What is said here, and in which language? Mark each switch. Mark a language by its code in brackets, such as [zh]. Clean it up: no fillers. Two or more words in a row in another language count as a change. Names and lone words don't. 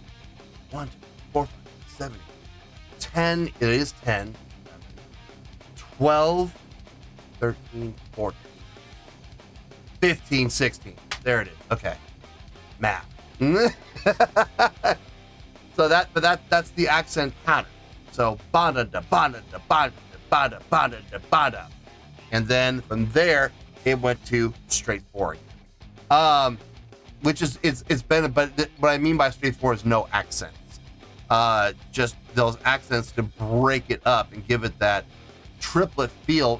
[en] 1, 2, 4, 5, 7, 8. 10. It is 10. 12, 13, 14, 15, 16. There it is. Okay. Math. So that's the accent pattern. So bada da bada da bada da bada bada da bada. And then from there it went to straightforward. Which is it's been, but what I mean by straightforward is no accents. Just those accents to break it up and give it that triplet feel.